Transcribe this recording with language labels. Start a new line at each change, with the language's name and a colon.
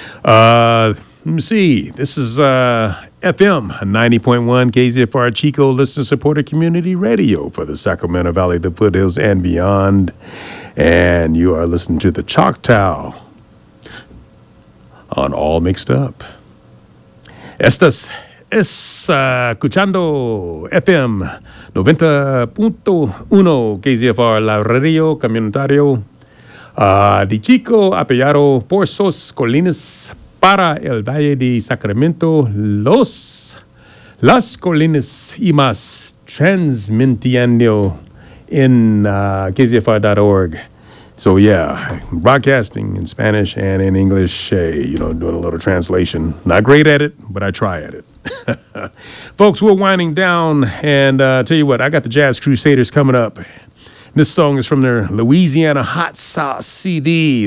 English: Let me see. This is FM 90.1 KZFR Chico Listener Supporter Community Radio for the Sacramento Valley, the foothills, and beyond. And you are listening to the Choctaw on All Mixed Up.
Spanish: Estas escuchando FM 90.1 KZFR La Radio Comunitario de Chico Apellaro por sus colinas para el Valle de Sacramento, las colinas y más, transmitiendo en KZFR.org.
English: So yeah, broadcasting in Spanish and in English, you know, doing a little translation. Not great at it, but I try at it. Folks, we're winding down, and tell you what, I got the Jazz Crusaders coming up. This song is from their Louisiana Hot Sauce CD.